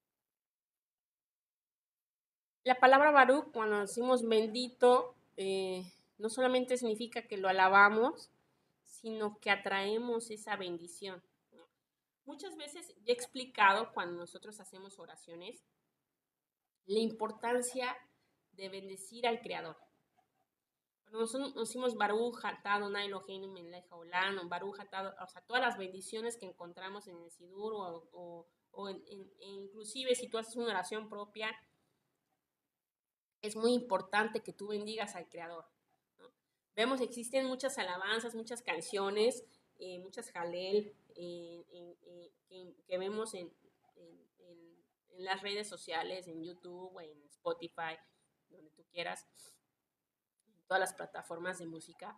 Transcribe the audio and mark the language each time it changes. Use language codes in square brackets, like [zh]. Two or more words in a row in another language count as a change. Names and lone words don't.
[es] La palabra Baruch, cuando decimos bendito, no solamente significa que lo alabamos, sino que atraemos esa bendición, ¿no? Muchas veces he explicado, cuando nosotros hacemos oraciones, la importancia de bendecir al Creador. Cuando nosotros decimos [he] ברוך אתה אדוני אלוהינו מלך העולם, o ברוך אתה, [es] o sea, todas las bendiciones que encontramos en el Sidur, o inclusive si tú haces una oración propia, es muy importante que tú bendigas al Creador, ¿no? Vemos, existen muchas alabanzas, muchas canciones, muchas jalel, que vemos en las redes sociales, en YouTube, en Spotify, donde tú quieras, en todas las plataformas de música.